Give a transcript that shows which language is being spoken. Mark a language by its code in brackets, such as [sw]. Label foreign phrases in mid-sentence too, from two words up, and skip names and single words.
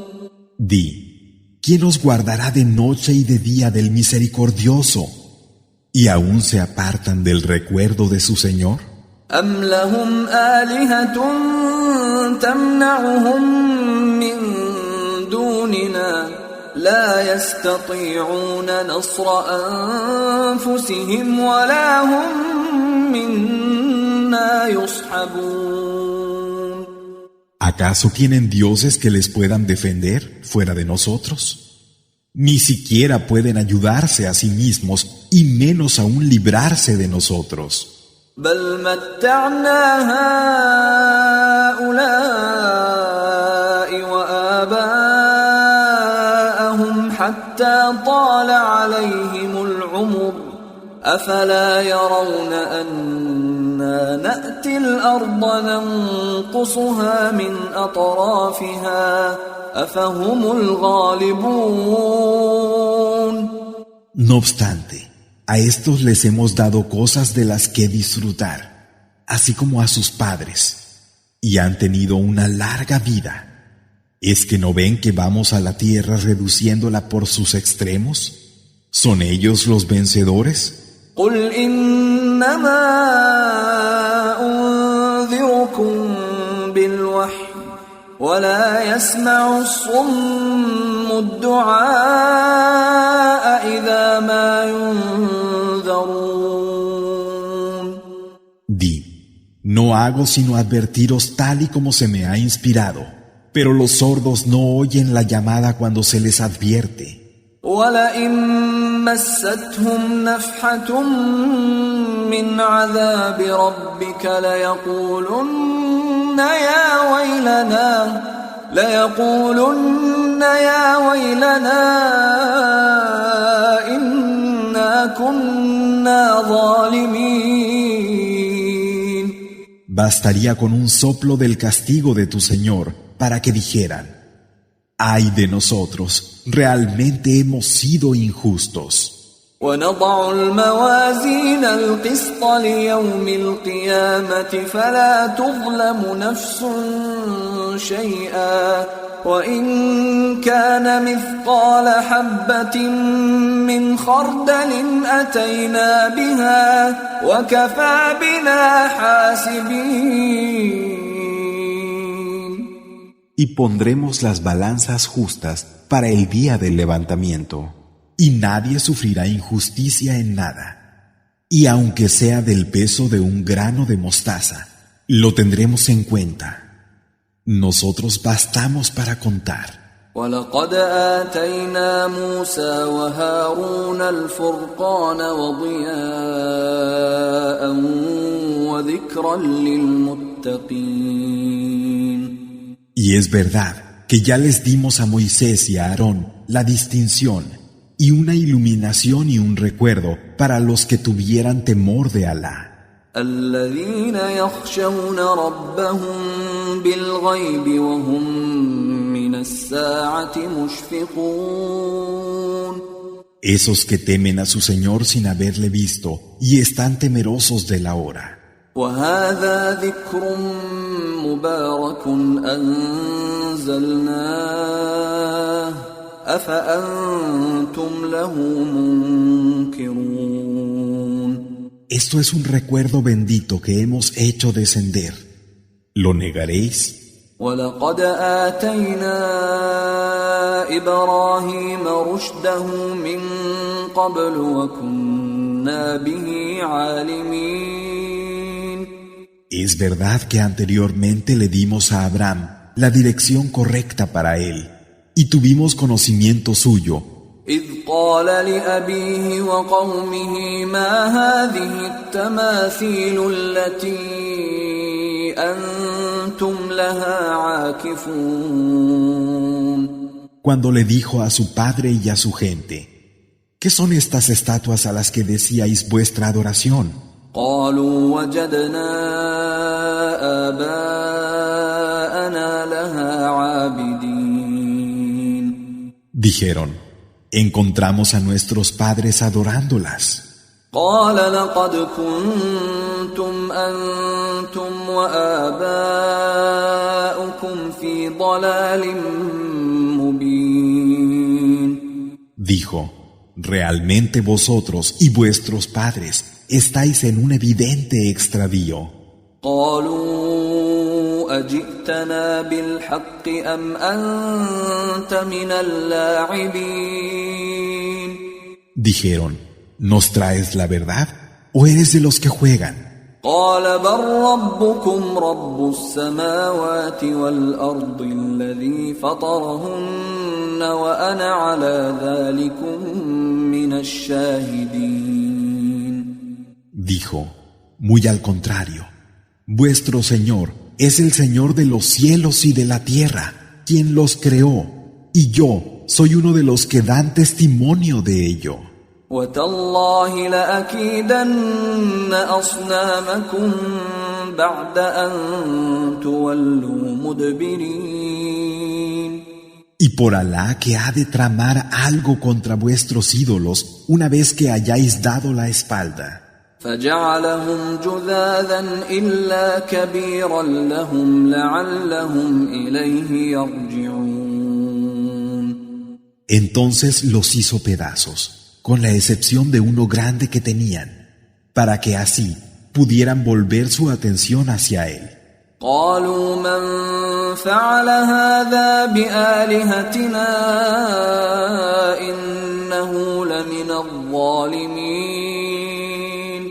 [es] Di, ¿quién os guardará de noche y de día del misericordioso? ¿Y aún se apartan del recuerdo de su Señor? [ar] أم لهم آلهة تمنعهم من دوننا لا يستطيعون نصر أنفسهم ولا هم منا يصحبون. [es] ¿Acaso tienen dioses que les puedan defender fuera de nosotros? Ni siquiera pueden ayudarse a sí mismos y menos aún librarse de nosotros. [ar] بل متعنا هؤلاء وآباءهم حتى طال عليهم العمر أفلا يرون أنا نأتي الأرض ننقصها من أطرافها أفهم الغالبون. [es] No obstante, a estos les hemos dado cosas de las que disfrutar, así como a sus padres, y han tenido una larga vida. ¿Es que no ven que vamos a la tierra reduciéndola por sus extremos? ¿Son ellos los vencedores? [ar] قل إنما أنذركم بالوحي ولا يسمع الصم الدعاء إذا ما ينذرون. [es] Di, no hago sino advertiros tal y como se me ha inspirado, pero los sordos no oyen la llamada cuando se les advierte. [ar] ولئن مستهم نفحة من عذاب ربك ليقولن يا ويلنا إنا كنا ظالمين. [es] Bastaría con un soplo del castigo de tu Señor para que dijeran: ¡ay de nosotros! Realmente hemos sido injustos. [ar] ونضع الموازين القسط ليوم القيامة فلا تظلم نفس شيئا وإن كان مثقال حبة من خردل أتينا بها وكفى بنا حاسبين. [es] Y pondremos las balanzas justas para el día del levantamiento, y nadie sufrirá injusticia en nada. Y aunque sea del peso de un grano de mostaza, lo tendremos en cuenta. Nosotros bastamos para contar. [ar] ولقد آتينا موسى وهارون الفرقان وضياء وذكرا للمتقين. [es] Y es verdad que ya les dimos a Moisés y a Aarón la distinción y una iluminación y un recuerdo para los que tuvieran temor de Alá. [ar] الذين يخشون ربهم بالغيب وهم من الساعة مشفقون. [es] Esos que temen a su Señor sin haberle visto y están temerosos de la hora. [ar] وهذا ذكر مبارك أنزلناه أفأنتم له منكرون. [es] Esto es un recuerdo bendito que hemos hecho descender. ¿Lo negaréis? [ar] ولقد آتينا إبراهيم رشده من قبل وكنا به عالمين. [es] Es verdad que anteriormente le dimos a Abraham la dirección correcta para él y tuvimos conocimiento suyo. [ar] إذ قال لأبيه وقومه ما هذه التماثيل التي أنتم لها عاكفون. [es] Cuando le dijo a su padre y a su gente, ¿qué son estas estatuas a las que decíais vuestra adoración? [ar] قالوا وجدنا آباءنا لها عابدين. [es] Dijeron, encontramos a nuestros padres adorándolas. [ar] قال لقد كنتم أنتم وآباؤكم في ضلال مبين. [es] Dijo, realmente vosotros y vuestros padres estáis en un evidente extravío. [ar] قالوا أجئتنا بالحق أم أنت من اللاعبين. [es] Dijeron, ¿nos traes la verdad o eres de los que juegan? [ar] قال بل ربكم رب السماوات والأرض الذي فطرهن وأنا على ذلكم من الشاهدين. [es] Dijo, muy al contrario, vuestro Señor es el Señor de los cielos y de la tierra, quien los creó, y yo soy uno de los que dan testimonio de ello. [ar] وتالله لأكيدن أصنامكم بعد أن تولوا مدبرين. [es] Y por Alá que ha de tramar algo contra vuestros ídolos una vez que hayáis dado la espalda. [ar] فجعلهم جذاذا إلا كبيرا لهم لعلهم إليه يرجعون. [es] Entonces los hizo pedazos, con la excepción de uno grande que tenían, para que así pudieran volver su atención hacia él. [ar] قالوا من فعل هذا بآلهتنا إنه لمن الظالمين.